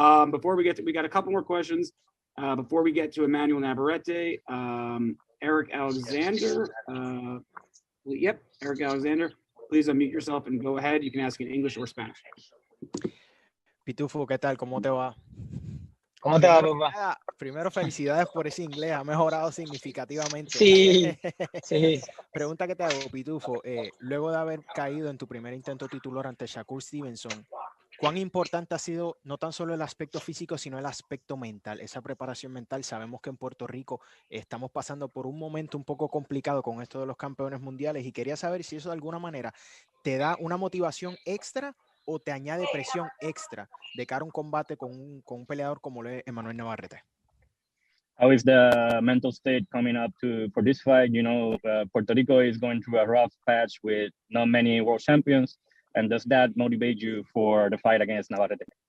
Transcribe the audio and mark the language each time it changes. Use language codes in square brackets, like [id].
[en] Before we got a couple more questions. Before we get to Emanuel Navarrete, Eric Alexander. Eric Alexander. Please unmute yourself and go ahead. You can ask in English or Spanish. [es] Pitufo, ¿qué tal? ¿Cómo te va? ¿Cómo te va, papá? Primero, felicidades por ese inglés, ha mejorado significativamente. Sí, sí. Pregunta que te hago, Pitufo, luego de haber caído en tu primer intento titular ante Shakur Stevenson, ¿cuán importante ha sido no tan solo el aspecto físico, sino el aspecto mental, esa preparación mental? Sabemos que en Puerto Rico estamos pasando por un momento un poco complicado con esto de los campeones mundiales y quería saber si eso de alguna manera te da una motivación extra o te añade presión extra de cara a un combate con un peleador como lo es Emanuel Navarrete. [en] How is the mental state coming up for this fight? Puerto Rico is going through a rough patch with not many world champions. And does that motivate you for the fight against Navarrete?